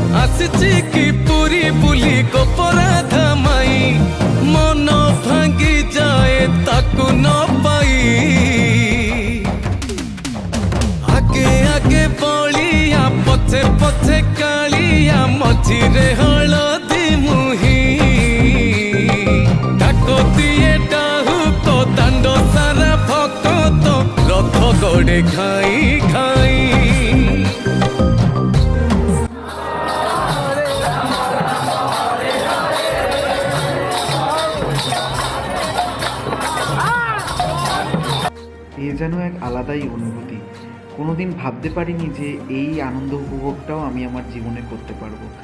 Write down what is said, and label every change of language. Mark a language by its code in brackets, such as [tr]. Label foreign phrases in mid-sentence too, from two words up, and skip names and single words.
[or] ଆସିଛି କି ପୁରୀ ବୁଲି ଗୋପରାଧା ମାଇ ମନ ଭାଙ୍ଗି ଯାଏ ତାକୁ ନ ପାଇ ଆଗେ ଆଗେ ବଳିଆ ପଛେ ପଛେ କାଳିଆ ମଝିରେ ହଳଦୀ ମୁହିଁ ଡାକ ଦିଏ ଡାହୁକ ଦାଣ୍ଡ ସାରା ଭକତ ରଥ ଗଡ଼େ ଖାଇ ଖାଇ [bn] এ যেন এক আলাদাই অনুভূতি। কোনোদিন ভাবতে পারিনি যে এই আনন্দ উপভোগটাও আমি আমার জীবনে করতে পারবো।